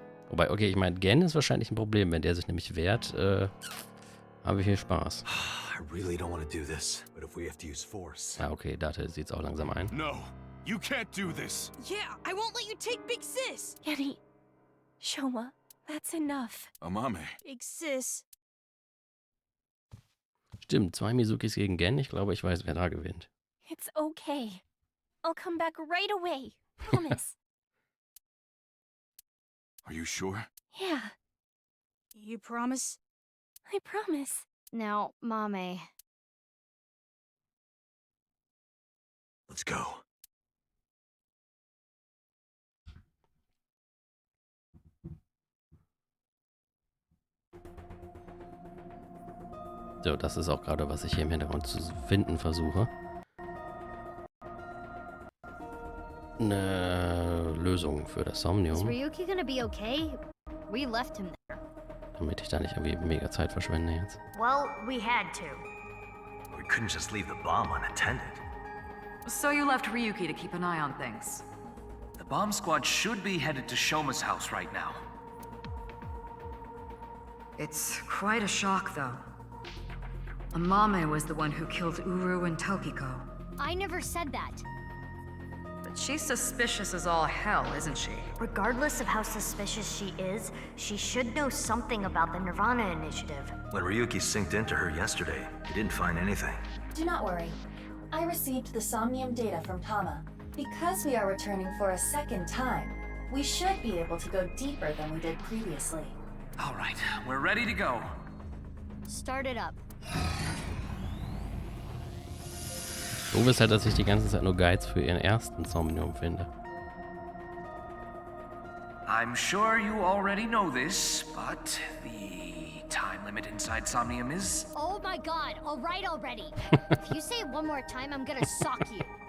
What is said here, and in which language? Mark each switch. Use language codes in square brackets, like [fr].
[de] Wobei, okay, ich meine, Gen ist wahrscheinlich ein Problem. Wenn der sich nämlich wehrt, haben wir viel Spaß. [en] I really don't want to do this, but if we have to use force. [de] Ja, okay, Date sieht's auch langsam ein. [en] No, you can't do this. Yeah, I won't let you take Big Sis. Yanni, Shoma, that's enough. Amame. Big Sis. [de] Stimmt, 2 Mizukis gegen Gen. Ich glaube, ich weiß, wer da gewinnt. [en] It's okay. I'll come back right away. Promise. Are you sure? Yeah, You promise? I promise. Now, Mame. Let's go. [de] So, das ist auch gerade, was ich hier im Hintergrund zu finden versuche. Eine Lösung für das [en] Is [de] Somnium, [en] Ryuki gonna be okay? We left him there. [de] damit ich da nicht irgendwie mega Zeit verschwende jetzt. [en] Well, we had to. We couldn't just leave the bomb unattended. So you left Ryuki to keep an eye on things. The bomb squad should be headed to Shoma's house right now. It's quite a shock, though. Amame was the one who killed Uru and Tokiko. I never said that. But she's suspicious as all hell, isn't she? Regardless of how suspicious she is, she should know something about the nirvanA initiative. When Ryuki synced into her yesterday, he didn't find anything. Do not worry. I received the Somnium data from Tama. Because we are returning for a second time, we should be able to go deeper than we did previously. All right, we're ready to go. Start it up. [de] Doof ist halt, dass ich die ganze Zeit nur Guides für ihren ersten Somnium finde. [en] I'm sure you already know this, but the time limit inside Somnium is... Oh my god, alright already. If you say it one more time, I'm gonna sock you.